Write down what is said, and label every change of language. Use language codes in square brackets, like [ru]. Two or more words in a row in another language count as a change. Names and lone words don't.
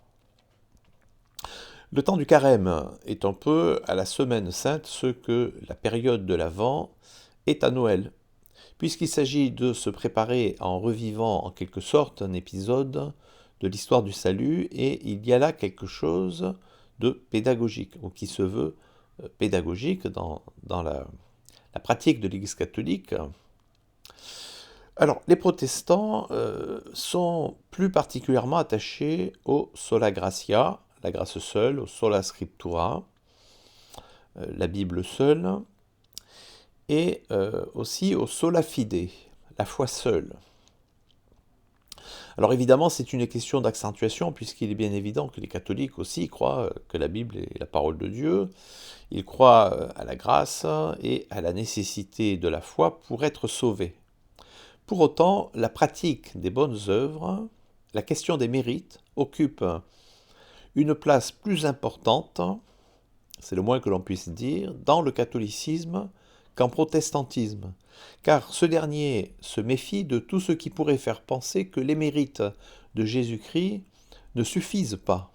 [fr] Le temps du carême est un peu à la semaine sainte ce que la période de l'Avent est à Noël, puisqu'il s'agit de se préparer en revivant en quelque sorte un épisode de l'histoire du salut, et il y a là quelque chose de pédagogique, ou qui se veut pédagogique dans la pratique de l'Église catholique. Alors, les protestants sont plus particulièrement attachés au [la] sola gratia, [fr] la grâce seule, au [la] sola scriptura, [fr] la Bible seule, et aussi au [la] sola fide, [fr] la foi seule. Alors évidemment, c'est une question d'accentuation, puisqu'il est bien évident que les catholiques aussi croient que la Bible est la parole de Dieu. Ils croient à la grâce et à la nécessité de la foi pour être sauvés. Pour autant, la pratique des bonnes œuvres, la question des mérites, occupe une place plus importante, c'est le moins que l'on puisse dire, dans le catholicisme qu'en protestantisme, car ce dernier se méfie de tout ce qui pourrait faire penser que les mérites de Jésus-Christ ne suffisent pas.